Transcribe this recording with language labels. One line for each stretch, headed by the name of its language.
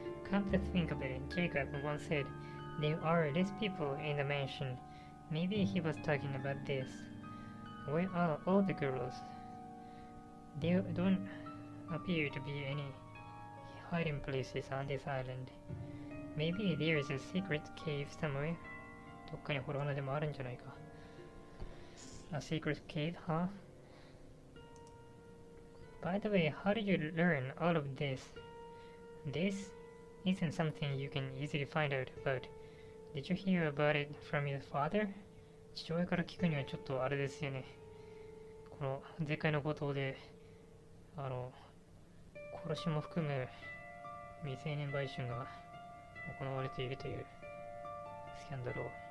English: Come to think of it, Jacob once said, there are less people in the mansion. Maybe he was talking about this. Where are all the girls? There don't appear to be any hiding places on this island. Maybe there is a secret cave somewhere.
Japanese: どっかに洞穴でもあるんじゃないか。
English: A secret cave, huh? By the way, how did you learn all of this? This isn't something you can easily find out about. Did you hear about it from your father?
Japanese: 父親から聞くにはちょっとあれですよね。この前回のことで、殺しも含む未成年売春が行われているというスキャンダルを。